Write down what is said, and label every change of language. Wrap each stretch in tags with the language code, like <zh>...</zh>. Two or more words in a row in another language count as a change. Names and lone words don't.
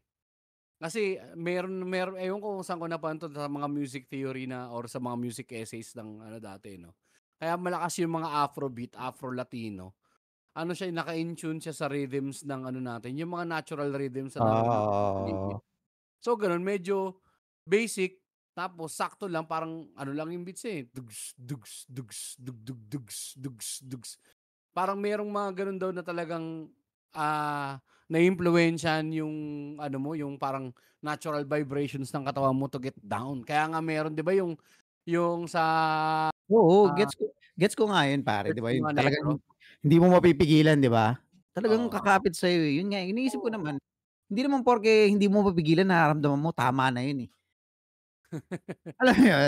<tl>Kasi meron ewan ko kung saan ko napanood 'to sa mga</tl> <en>music theory</en> <tl>na or sa mga</tl> <en>music essays</en> <tl>ng ano dati 'no. Kaya malakas yung mga Afrobeat, Afro-Latino, ano siya, naka-in tune siya sa rhythms ng ano natin, yung mga</tl> <en>natural rhythms</en> <tl>na naririnig sa paligid. Oo. So gano'n medyo basic, tapos sakto lang parang ano lang yung beats, eh, dugs, dugs, dugs, dug, dug, dugs, dugs, dugs. Parang merong mga gano'n daw na talagang, naiimpluwensyahan yung ano mo, yung parang</tl> <en>natural vibrations</en> <tl>ng katawan mo</tl> <en>to get down.</en> <tl>Kaya nga meron 'di ba yung sa, Oo, ah, gets ko nga yun pare, 'di church ba, ng yung mga negro? talagang hindi mo mapipigilan, 'di ba? Talagang Oo. kakapit sa'yo, eh, yun nga iniisip ko Oo. naman, hindi naman porke hindi mo mapigilan nararamdaman mo tama na yun, eh. Alam mo yun?</tl>